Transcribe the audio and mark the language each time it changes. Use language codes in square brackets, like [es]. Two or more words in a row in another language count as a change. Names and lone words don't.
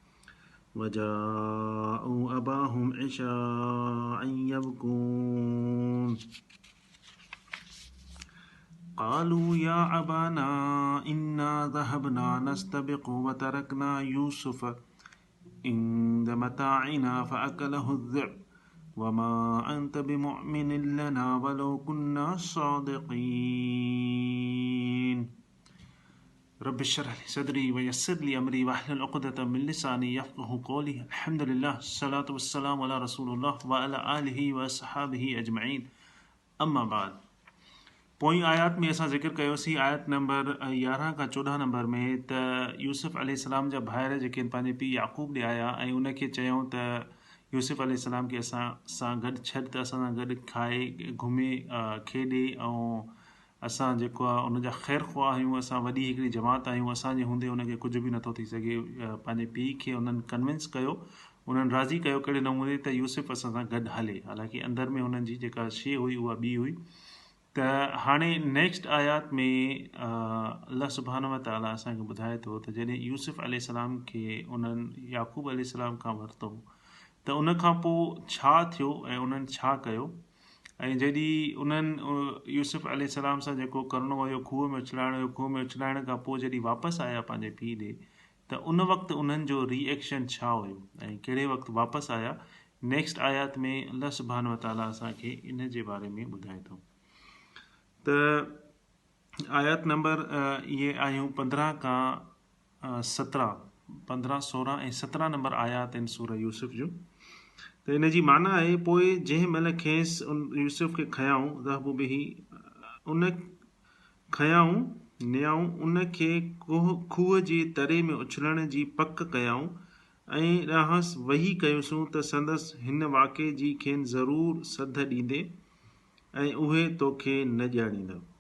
[ar] وجاءوا أباهم عشاء يبكون قالوا يا أبانا إنا ذهبنا نستبق وتركنا يوسف عند متاعنا فأكله الذئب وما أنت بمؤمن لنا ولو كنا صادقين رب اشرح لي صدري ويسر لي أمري واحلل عقدة من لساني يفقهوا قولي الحمد لله الصلاة والسلام على رسول الله وعلى آله وصحابه أجمعين أما بعد [sd] पोइ आयात में असां ज़िक्र कयोसीं आयत नंबर 11 खां 14 नंबर में त यूसुफ अलैहिस्सलाम जा भाइर जेके पंहिंजे पीउ याक़ूब ॾे आया ऐं उनखे चयूं त यूसुफ अलैहिस्सलाम खे असां सां गॾु छॾ त असां सां गॾु खाए घुमे खेॾे ऐं असां जेको आहे उनजा ख़ैरु ख़्वाह आहियूं असां वॾी हिकिड़ी जमात आहियूं असांजे हूंदे उनखे कुझु बि नथो थी सघे पंहिंजे पीउ खे उन्हनि कन्विंस कयो उन्हनि राज़ी कयो कहिड़े नमूने त यूसुफ असां सां गॾु हले हालांकि अंदरि में हुननि जी जेका शइ हुई उहा ॿी हुई त हाणे नेक्स्ट आयात में [ar] الله سبحانه وتعالى [sd] असांखे ॿुधाए थो त जॾहिं यूसुफ अलैहिस्सलाम खे उन्हनि याक़ूब अलैहिस्सलाम खां वरितो त उन खां पोइ छा थियो ऐं उन्हनि छा कयो ऐं जॾहिं उन्हनि यूसुफ अलैहिस्सलाम सां जेको करिणो हुयो खूह में उछलाइणो हुयो खूह में उछलाइण खां पोइ जॾहिं वापसि आया पंहिंजे पीउ ॾे त उन वक़्तु उन्हनि जो रिएक्शन छा हुयो ऐं कहिड़े वक़्तु वापसि आया नेक्स्ट आयात में [ar] الله سبحانه وتعالى [sd] असांखे इन जे बारे में ॿुधाए थो त आयत नंबर ये आहियूं 15 खां 17 15 16 ऐं 17 नंबर आयात आहिनि सूरह यूसुफ जूं त इन जी माना आहे पोइ जंहिं महिल खेसि यूसुफ खे खयाऊं [ar] ذهبوا به [sd] उन खयाऊं नियाऊं उनखे खूह जे तरे में उछलण जी पक कयाऊं ऐं ॾांहुंसि वही कयोसीं त संदसि हिन वाक़े जी खेनि ज़रूरु सद ॾींदे ऐं उहे तोखे न ॼाणींदा